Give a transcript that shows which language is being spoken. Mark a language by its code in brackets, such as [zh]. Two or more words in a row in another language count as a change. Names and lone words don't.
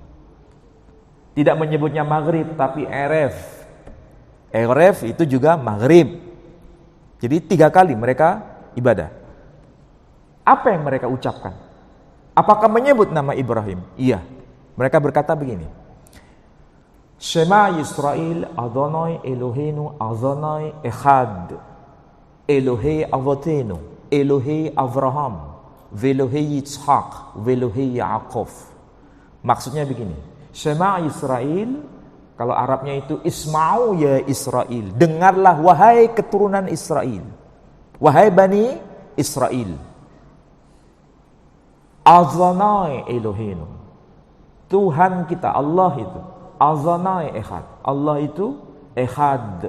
[id] Tidak menyebutnya maghrib, tapi eref. Eref itu juga maghrib. Jadi 3 kali mereka ibadah. Apa yang mereka ucapkan? Apakah menyebut nama Ibrahim? Iya. Mereka berkata begini. [he] שמע ישראל אדוני אלוהינו אדוני אחד. אלוהי אבותינו, אלוהי אברהם, ואלוהי יצחק, ואלוהי יעקב. [id] Maksudnya begini, [he] שמע ישראל, [id] kalau Arabnya itu [ar] اسمعوا يا إسرائيل, [id] dengarlah wahai keturunan Israel, wahai Bani Israel. [he] אדוני אלוהינו, [id] Tuhan kita, Allah itu [he] אדוני אחד, [id] Allah itu Echad.